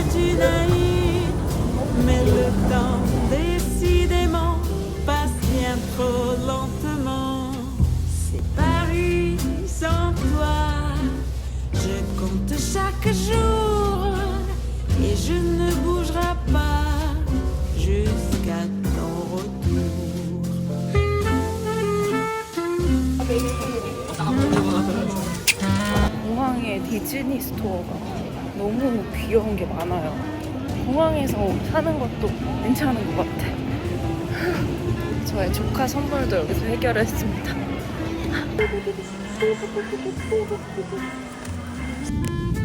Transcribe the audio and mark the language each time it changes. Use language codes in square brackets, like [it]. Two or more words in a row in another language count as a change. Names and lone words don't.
[fr] Tu naïves, mais le temps, décidément, passe bien trop lentement. C'est Paris sans toi. Je compte chaque jour et je ne bougerai pas jusqu'à ton retour. [ko] 공항에 디즈니 스토어가 너무 귀여운 게 많아요. 공항에서 사는 것도 괜찮은 것 같아. 저의 조카 선물도 여기서 해결했습니다.